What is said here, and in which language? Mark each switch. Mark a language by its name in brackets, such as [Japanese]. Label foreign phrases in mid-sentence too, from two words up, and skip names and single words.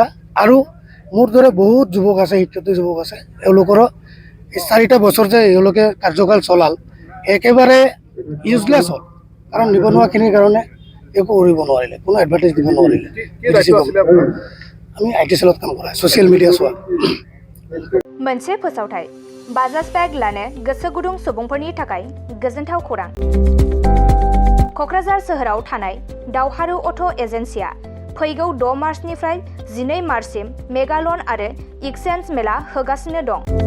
[Assamese] আৰু মোৰ দৰে বহুত যুৱক আছে, শিক্ষিত যুৱক আছে, এওঁলোকৰো এই 4টা বছৰ যে এওঁলোকে কাৰ্যকাল চলাল, একেবাৰে ইউজলেছ হ'ল। কাৰণ নিবনুৱাখিনিৰ কাৰণে একো কৰিব নোৱাৰিলে, কোনো এডভাৰটাইজ দিব নোৱাৰিলে। কি দায়িত্ব আছিলে আপোনাৰ? আমি IT সেলত কাম কৰা, [English] social media [Assamese] চোৱা। [Bodo] मोनसे फोसावथाय बाजाज बेग लानो गोसो गुदुं सुबुंफोरनि थाखाय गोजोनथाव खौरां। क'क्राझार सोहोराव थानाय दावहारु अट' एजेन्सिया फैगौ 6 मार्चनिफ्राय 12 मार्चसिम [English] mega loan [Bodo] आरो एक्सचेन्ज मेला होगासिनो दं।